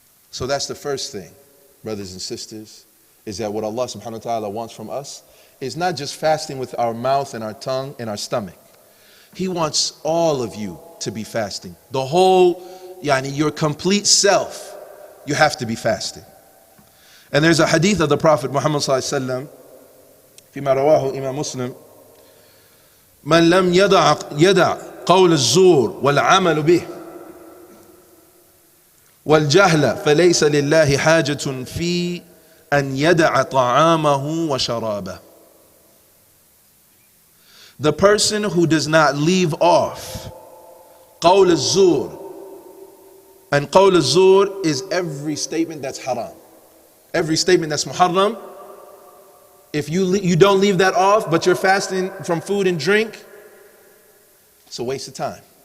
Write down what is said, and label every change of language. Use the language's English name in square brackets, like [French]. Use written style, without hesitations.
[English] So that's the first thing, brothers and sisters, is that what Allah subhanahu wa ta'ala wants from us is not just fasting with our mouth and our tongue and our stomach. He wants all of you to be fasting. The whole, your complete self, you have to be fasting. And there's a hadith of the Prophet Muhammad sallallahu alaihi wasallam, [Arabic] فيما رواه إمام مسلم, من لم يدع قول الزور والعمل به والجهل فليس لله حاجة في أن يدع طعامه وشرابه. [English] The person who does not leave off qawl al-zur, and qawl al-zur is every statement that's haram, every statement that's muharram. If you don't leave that off, but you're fasting from food and drink, it's a waste of time.